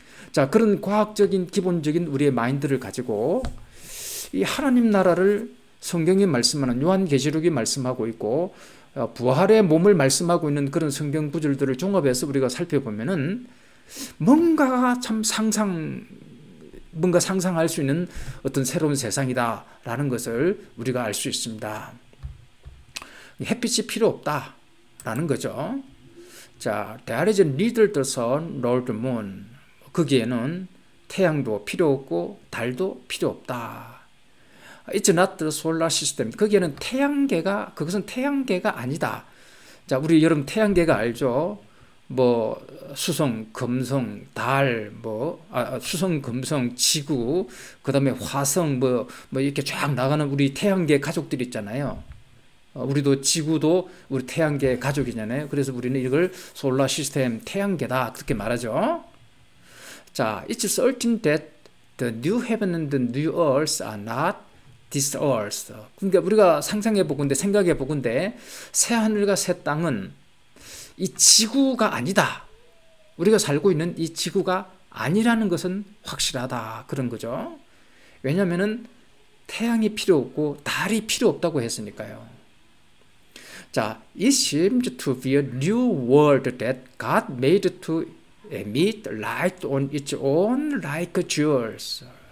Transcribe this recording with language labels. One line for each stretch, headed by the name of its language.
Korean: 자, 그런 과학적인 기본적인 우리의 마인드를 가지고 이 하나님 나라를 성경이 말씀하는, 요한계시록이 말씀하고 있고 부활의 몸을 말씀하고 있는 그런 성경 구절들을 종합해서 우리가 살펴보면은 뭔가 참 뭔가 상상할 수 있는 어떤 새로운 세상이다라는 것을 우리가 알 수 있습니다. 햇빛이 필요 없다라는 거죠.
English: 자, there is neither the sun nor the moon.
Korean: 거기에는 태양도 필요 없고 달도 필요 없다.
English: It's not the solar system.
Korean: 거기에는 태양계가, 그것은 태양계가 아니다. 자, 우리 여러분 태양계가 알죠? 뭐 수성, 금성, 달, 수성, 금성, 지구, 그 다음에 화성, 뭐 이렇게 쫙 나가는 우리 태양계 가족들 있잖아요. 우리도 지구도 우리 태양계 가족이잖아요. 그래서 우리는 이걸 솔라 시스템 태양계다 그렇게 말하죠.
English: 자, it's certain that the new heaven and the new earth are not this earth.
Korean: 그러니까 우리가 상상해 보건대, 생각해 보건대 새 하늘과 새 땅은 이 지구가 아니다. 우리가 살고 있는 이 지구가 아니라는 것은 확실하다 그런 거죠. 왜냐하면은 태양이 필요 없고 달이 필요 없다고 했으니까요.
English: 자, it seems to be a new world that God made to emit light on its own like jewels.